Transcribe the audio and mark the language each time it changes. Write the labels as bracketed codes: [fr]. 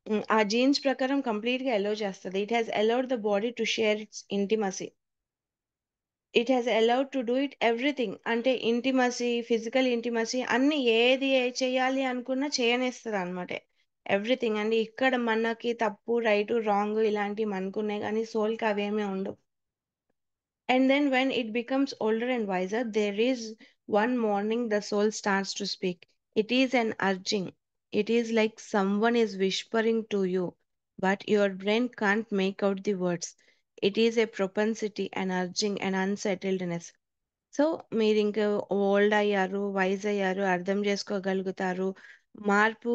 [te] ఆ జీన్స్ ప్రకారం కంప్లీట్‌గా అలౌ చేస్తది. [en] It has allowed the body to share its intimacy. It has allowed to do it everything. [te] అంటే intimacy, physical intimacy అన్నీ ఏది చేయాలి అనుకున్నా చేయనిస్తదనమాట. ఎవ్రీథింగ్ అండి. ఇక్కడ మనకి తప్పు, రైటు, రాంగు ఇలాంటివి మనకున్నాయి గానీ సోల్‌కి అవేమీ ఉండవు. [en] And then when it becomes older and wiser, there is one morning the soul starts to speak. It is an urging. It is like someone is whispering to you, but your brain can't make out the words. It is a propensity, an urging, an unsettledness. [te] So మీరింక old అయ్యారు, vice అయ్యారు, అర్థం చేసుకోగలుగుతారు. మార్పు